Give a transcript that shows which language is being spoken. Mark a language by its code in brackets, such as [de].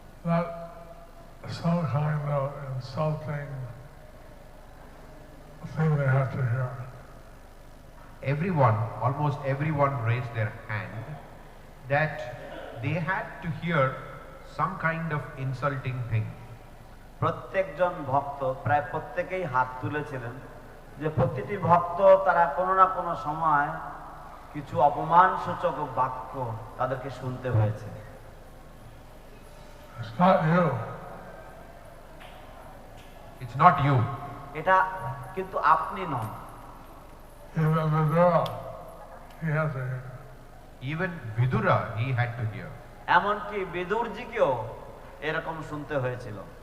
[en] Not some kind of insulting thing they have to hear. Everyone, almost everyone raised their hand that they had to hear some kind of insulting thing. [bn] প্রত্যেকজন ভক্ত প্রায় প্রত্যেকেই হাত তুলেছিলেন যে প্রতিটি ভক্ত তারা কোনো না কোনো সময় কিছু অপমানসূচক বাক্য তাদেরকে শুনতে হয়েছে। [en] It's not you. It's not you. [bn] এটা কিন্তু আপনি নন। [en] Even Vidura, he has to hear. Even Vidura, he had to hear. [bn] এমনকি বিদুরজিকেও এরকম শুনতে হয়েছিল।